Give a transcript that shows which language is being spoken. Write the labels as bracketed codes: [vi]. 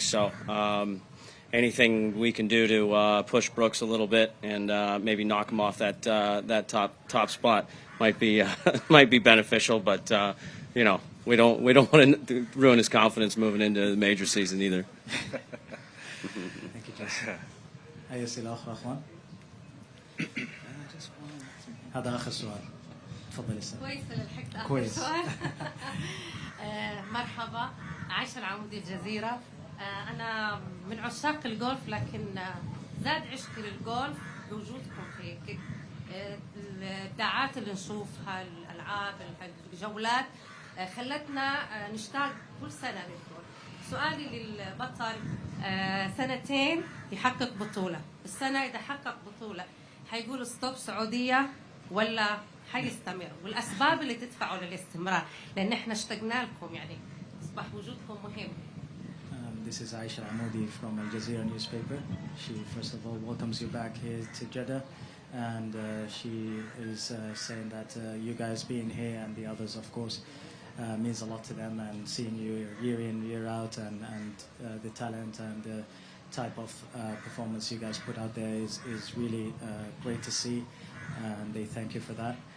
[en] So anything we can do to push Brooks a little bit and maybe knock him off that top spot might be beneficial. But we don't want to ruin his confidence moving into the major season either. Thank you, Jason. [ar] أي أسئلة أخرى أخوان؟ هذا آخر سؤال. تفضل استاذ. كويس اللي لحقت آخر كويس. سؤال. مرحبا، عايشة العمودي الجزيرة. أنا من عشاق الجولف، لكن زاد عشقي للجولف بوجودكم في الدعات اللي نشوفها، الألعاب، الجولات خلتنا نشتاق كل سنة للجولف. سؤالي للبطل، سنتين يحقق بطولة، السنة إذا حقق بطولة حيقولوا ستوب سعودية ولا حيستمر؟ والأسباب اللي تدفعوا للاستمرار، لأن احنا اشتقنا لكم، يعني أصبح وجودكم مهم. [en] This is Aisha Amoudi from Al Jazeera newspaper. She first of all welcomes you back here to Jeddah, and she is saying that you guys being here and the others, of course, means a lot to them, and seeing you year in, year out, and the talent and the type of performance you guys put out there is really great to see, and they thank you for that.